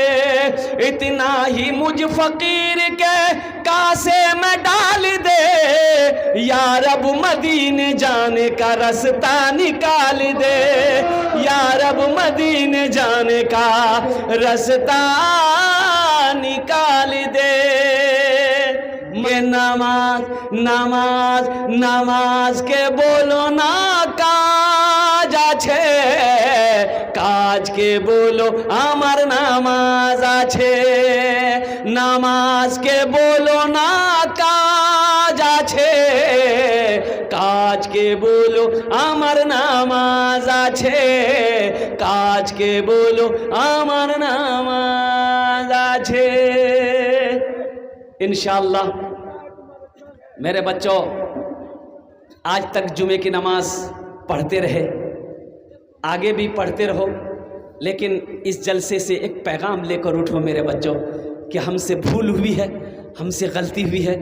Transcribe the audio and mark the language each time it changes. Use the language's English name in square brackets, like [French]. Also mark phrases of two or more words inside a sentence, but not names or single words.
[Urdu] اتنا ہی مجھ فقیر کے کاسے میں ڈال دے, یا رب مدینے جانے کا رستہ نکال دے, یا رب مدینے جانے کا رستہ نکال دے. [Bangla] এ নামাজ নামাজ নামাজ কে বলো না কাজ আছে, কাজ কে বলো আমার নামাজ আছে, নামাজ কে বলো না কাজ আছে, কাজ কে বলো আমার নামাজ আছে, কাজ কে বলো আমার নামাজ আছে. [Urdu] انشاءاللہ میرے بچوں, آج تک جمعے کی نماز پڑھتے رہے, آگے بھی پڑھتے رہو, لیکن اس جلسے سے ایک پیغام لے کر اٹھو میرے بچوں کہ ہم سے بھول ہوئی ہے, ہم سے غلطی ہوئی ہے.